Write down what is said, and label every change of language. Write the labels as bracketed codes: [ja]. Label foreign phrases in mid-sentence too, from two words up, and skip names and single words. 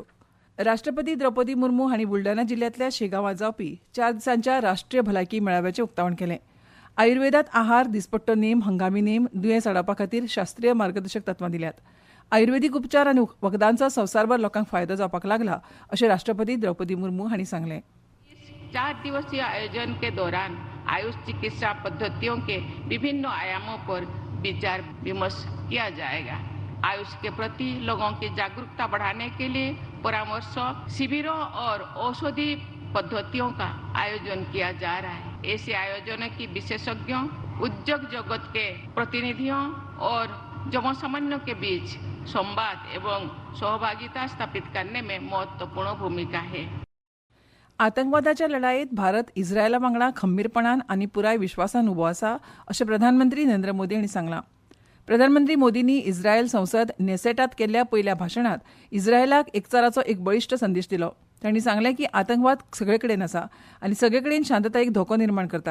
[kok] राष्ट्रपती द्रौपदी मुर्मू हांणी बुलढाणा जिल्ल्यांतल्या शेगांवांत जावपी 4 दिसांच्या राष्ट्रीय भलायकी मेळाव्याचें उक्तावण केलें. आयुर्वेदांत आहार, दिसपट्टो नेम, हंगामी नेम, दुयेंस आडावपा खातीर शास्त्रीय मार्गदर्शक तत्वां दिल्यात. आयुर्वेदीक उपचार आनी वखदांचो संवसारभर लोकांक फायदो जावपाक लागला अशें राष्ट्रपती द्रौपदी मुर्मू हांणी सांगलें. [hi] 4 दिवसीय आयोजन के दौरान आयुष चिकित्सा पद्धतियों के विभिन्न आयामों पर विचार विमर्श किया जाएगा. आयुष के प्रति लोगों की जागरूकता बढ़ाने के लिए परामर्श शिविरों और औषधि पद्धतियों का आयोजन किया जा रहा है. ऐसे आयोजनों की विशेषज्ञों, उद्योग जगत के प्रतिनिधियों और जनसामान्यों के बीच संवाद एवं सहभागिता स्थापित करने में महत्वपूर्ण भूमिका है. [kok] आतंकवादाच्या लढायेंत भारत इस्रायला वांगडा खंबीरपणान आनी पुराय विश्वासान उबो आसा अशें प्रधानमंत्री नरेंद्र मोदी हांणी सांगलां. प्रधानमंत्री मोदींनी इस्रायल संसद नेसेटांत केल्ल्या पयल्या भाशणांत इस्रायलाक एकचाराचो एक बळिश्ट संदेश दिलो. तांणी सांगलें की आतंकवाद सगळे कडेन आसा आनी सगळे कडेन शांततायेक धोको निर्माण करता.